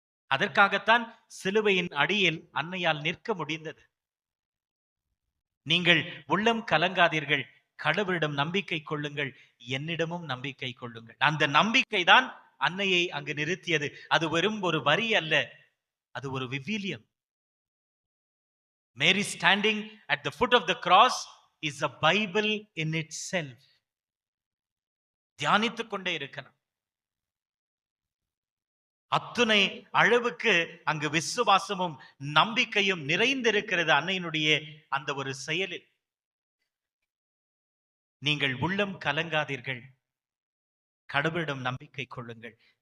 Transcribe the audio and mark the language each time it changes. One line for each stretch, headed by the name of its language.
Tamil: அதற்காகத்தான் சிலுவையின் அடியில் அன்னையால் நிற்க முடிந்தது. நீங்கள் உள்ளம் கலங்காதீர்கள், கடவுளிடம் நம்பிக்கை கொள்ளுங்கள், என்னிடமும் நம்பிக்கை கொள்ளுங்கள். அந்த நம்பிக்கை தான் அன்னையை அங்கு நிறுத்தியது. அது வெறும் ஒரு வரி அல்ல, அது ஒரு விவிலியம்.
English: Mary standing at the foot of the cross is a Bible in itself.
Tamil: தியானித்துக் கொண்டே இருக்கலாம். அத்துணை அளவுக்கு அங்கு விசுவாசமும் நம்பிக்கையும் நிறைந்திருக்கிறது அன்னையினுடைய அந்த ஒரு செயலில். நீங்கள் உள்ளம் கலங்காதீர்கள், கடவுளிடம் நம்பிக்கை கொள்ளுங்கள்.